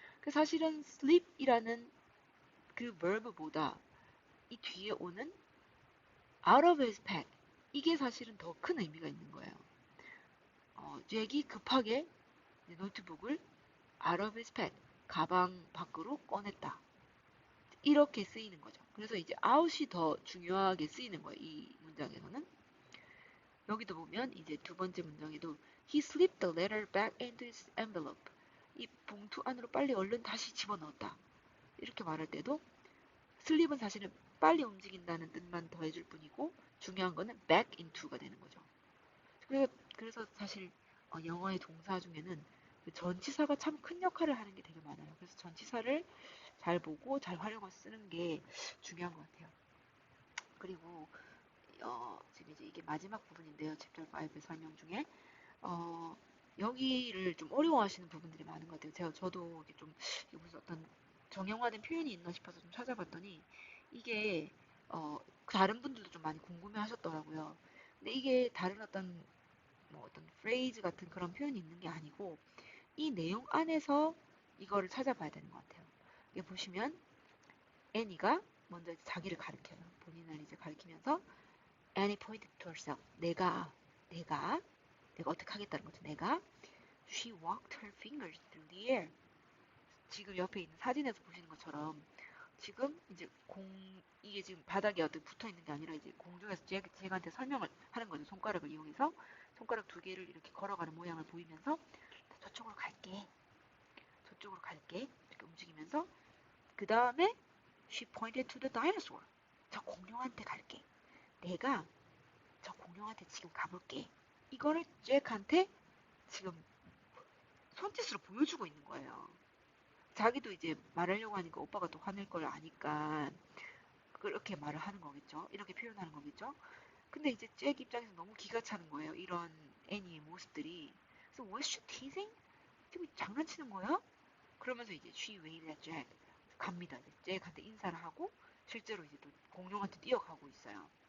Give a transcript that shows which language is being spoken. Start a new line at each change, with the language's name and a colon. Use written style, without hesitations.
Korean: 사실은 sleep이라는 그 verb보다 이 뒤에 오는
English: out of his pack
Korean: 이게 사실은 더 큰 의미가 있는 거예요. 잭이 급하게 노트북을
English: out of his pack
Korean: 가방 밖으로 꺼냈다. 이렇게 쓰이는 거죠. 그래서 이제 out이 더 중요하게 쓰이는 거예요. 이 문장에서는. 여기도 보면 이제 두 번째 문장에도
English: he slipped the letter back into his envelope.
Korean: 이 봉투 안으로 빨리 얼른 다시 집어넣었다. 이렇게 말할 때도 슬립은 사실은 빨리 움직인다는 뜻만 더해줄 뿐이고 중요한 거는 back into가 되는 거죠. 그래서 사실 영어의 동사 중에는 그 전치사가 참 큰 역할을 하는 게 되게 많아요. 그래서 전치사를 잘 보고 잘 활용해서 쓰는 게 중요한 것 같아요. 그리고 지금 이제 이게 마지막 부분인데요. 챕터 5의 설명 중에 여기를 좀 어려워하시는 부분들이 많은 것 같아요. 저도 이게 좀 무슨 어떤 정형화된 표현이 있나 싶어서 좀 찾아봤더니 이게 다른 분들도 좀 많이 궁금해하셨더라고요. 근데 이게 다른 어떤 프레이즈 같은 그런 표현이 있는 게 아니고 이 내용 안에서 이거를 찾아봐야 되는 것 같아요. 여기 보시면 애니가 먼저 이제 자기를 가리켜요. 본인을 이제 가리키면서
English: Annie pointed to herself.
Korean: 내가 어떻게 하겠다는 거죠.
English: She walked her fingers through the air.
Korean: 지금 옆에 있는 사진에서 보시는 것처럼 지금 이제 이게 지금 바닥에 어떻게 붙어 있는 게 아니라 이제 공중에서 제가한테 설명을 하는 거죠. 손가락을 이용해서 손가락 두 개를 이렇게 걸어가는 모양을 보이면서 저쪽으로 갈게. 이렇게 움직이면서 그 다음에
English: she pointed to the dinosaur.
Korean: 저 공룡한테 갈게. 내가 저 공룡한테 지금 가볼게. 이거를 잭한테 지금 손짓으로 보여주고 있는 거예요. 자기도 이제 말하려고 하니까 오빠가 또 화낼 걸 아니까 그렇게 말을 하는 거겠죠. 이렇게 표현하는 거겠죠. 근데 이제 잭 입장에서 너무 기가 차는 거예요. 이런 애니의 모습들이.
English: 그래서 was she teasing?
Korean: 지금 장난치는 거야? 그러면서 이제
English: she waved at Jack
Korean: 갑니다. 이제 잭한테 인사를 하고 실제로 이제 또 공룡한테 뛰어가고 있어요.